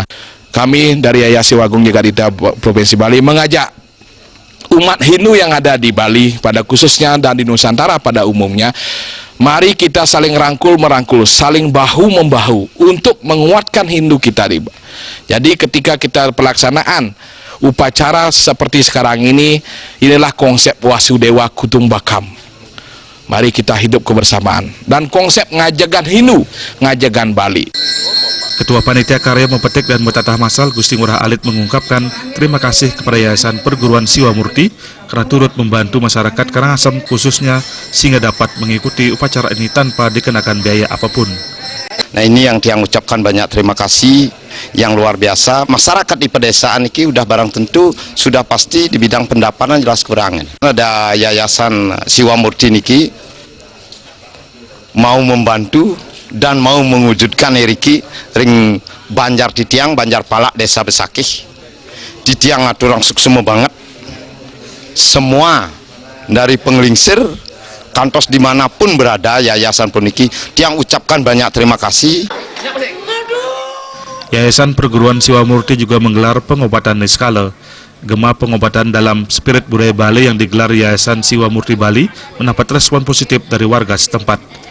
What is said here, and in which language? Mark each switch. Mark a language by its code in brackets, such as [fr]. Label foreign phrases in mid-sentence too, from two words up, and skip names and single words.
[id] Kami dari Yayasan Wagung Jagadita Provinsi Bali mengajak umat Hindu yang ada di Bali pada khususnya dan di Nusantara pada umumnya, mari kita saling rangkul-merangkul, saling bahu-membahu untuk menguatkan Hindu kita. Jadi ketika kita pelaksanaan upacara seperti sekarang ini, inilah konsep [sa] Wasudewa Kutumbakam. [id] Mari kita hidup kebersamaan. Dan konsep ngajagan Hindu, ngajagan Bali. Ketua Panitia Karya Mepetik dan Metatah Massal Gusti Ngurah Alit mengungkapkan terima kasih kepada Yayasan Perguruan Siwa Murti karena turut membantu masyarakat Karangasem khususnya sehingga dapat mengikuti upacara ini tanpa dikenakan biaya apapun. Nah, ini yang Tiang ucapkan banyak terima kasih yang luar biasa. Masyarakat di pedesaan ini udah barang tentu sudah pasti di bidang pendapatan jelas kurangan. Ada Yayasan Siwa Murti niki mau membantu dan mau mewujudkan [ban] Eriki ring [id] Banjar Titiang, Banjarpalak, Desa Besaki. [ban] Titiang aturang suksema banget. [id] Semua dari [ban] penglingsir kantos [id] dimanapun berada Yayasan Puniki, Tiang ucapkan banyak terima kasih. Yayasan Perguruan Siwa Murti juga menggelar pengobatan niskala. Gema pengobatan dalam spirit budaya Bali yang digelar Yayasan Siwa Murti Bali mendapat respon positif dari warga setempat.